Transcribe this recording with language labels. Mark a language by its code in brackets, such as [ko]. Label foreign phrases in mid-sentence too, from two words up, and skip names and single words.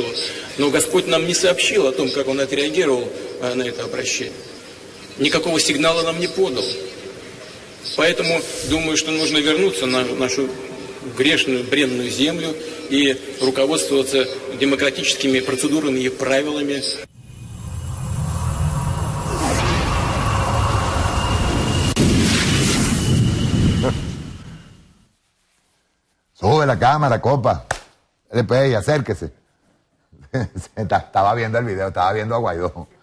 [ru] Но Господь нам не сообщил о том, как он отреагировал на это обращение. Никакого сигнала нам не подал. Поэтому думаю, что нужно вернуться на нашу грешную, бренную землю и руководствоваться демократическими процедурами и правилами. [es] Sube la cámara, copa. LPI, acérquese. Estaba viendo el video, estaba viendo a Guaidó.